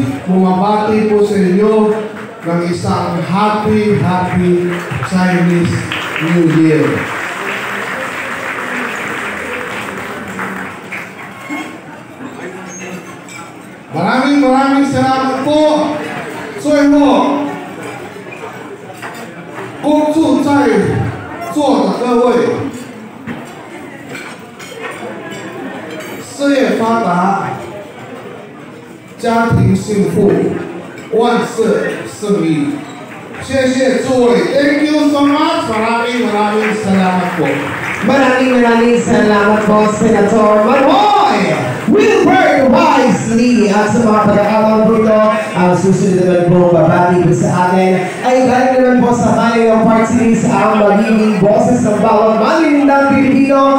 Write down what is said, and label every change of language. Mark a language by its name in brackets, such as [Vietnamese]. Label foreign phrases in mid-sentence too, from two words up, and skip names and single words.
[Filipino] Bumabati po sa inyo ng isang [English] happy Chinese New Year. [Filipino] Maraming salamat po. [Chinese] 最后，恭祝在座的各位事业发达，家庭幸福，万事胜利。谢谢诸位 [English] ，Thank you so much. [Filipino] Maraming salamat po. Maraming salamat po, Senator Manoy Wilbert Wisely. At sa mga pag-aaral po ito, ang susunod naman po babati po sa atin ay galing naman po sa kanyang [English] party list [Filipino] ang magiging boses ng bawat malinindang Pilipino.